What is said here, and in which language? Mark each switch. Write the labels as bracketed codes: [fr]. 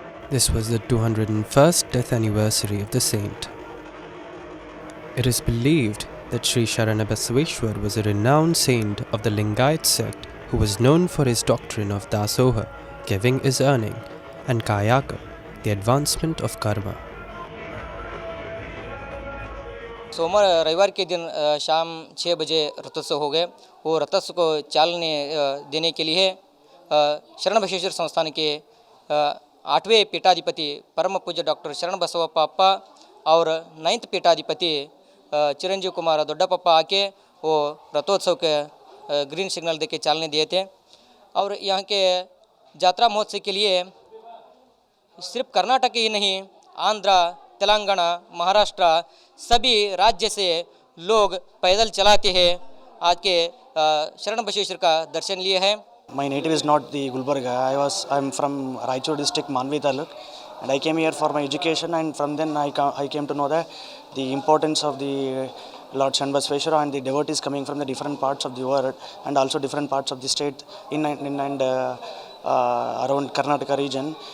[en] This was the 201st death anniversary of the saint. It is believed that Sri Sharana Basveshwar was a renowned saint of the Lingayat sect who was known for his doctrine of Dasoha, giving is earning, and Kayaka, the advancement of karma. [hi] सोमवार रविवार के दिन शाम 6 बजे रथोत्सव हो गए। वो रथोत्सव को चालने देने के लिए शरण बसवेश्वर संस्थान के 8वें पीठाधिपति परम पूज्य डॉक्टर शरण बसव पापा और 9th पीठाधिपति चिरंजीव कुमार दोड्डापप्पा आके वो रथोत्सव के ग्रीन सिग्नल देके चालने दिए थे। और यहाँ के यात्रा महोत्सव के लिए सिर्फ कर्नाटक ही नहीं, आंध्रा, तेलंगाना, महाराष्ट्र सभी राज्य से लोग पैदल चलाते हैं आज के शरण बसवेश्वर का दर्शन लिए हैं। [en] My native is not the Gulbarga. I'm from Raichur district, Manvi Taluk, and I came here for my education. And from then I came to know that the importance of the Lord Sharana Basveshwara and the devotees coming from the different parts of the world and also different parts of the state in and around Karnataka region.